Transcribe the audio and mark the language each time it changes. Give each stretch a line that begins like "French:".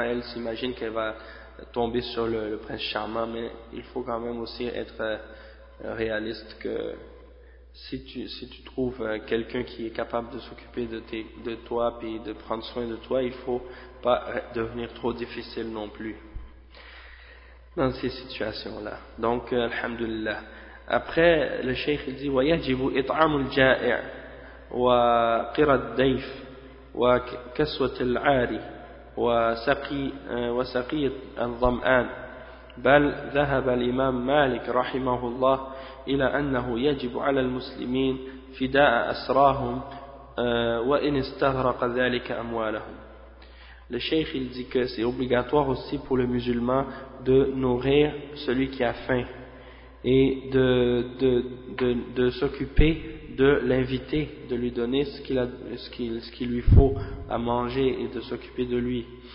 French: Elles s'imaginent qu'elles vont tomber sur le prince charmant, mais il faut quand même aussi être réaliste que Si tu trouves quelqu'un qui est capable de s'occuper de toi puis de prendre soin de toi, il faut pas devenir trop difficile non plus dans ces situations-là. Donc, alhamdulillah. Après, le cheikh dit:
Arabic: وَيَجِبُ إِطْعَامُ الْجَائِعِ وَقِرَ الدَّيْفِ وَكَسْوَةِ الْعَارِ وَسَقِيَ الظَّمْآنِ بل ذهب الإمام مالك رحمه الله إلى أنه يجب على المسلمين فداء أسراهم وإن استغرق ذلك أموالهم.
French: Le cheikh il dit que c'est obligatoire aussi pour le musulman de nourrir celui qui a faim et de s'occuper de l'inviter, de lui donner ce qu'il lui faut à manger et de s'occuper de lui.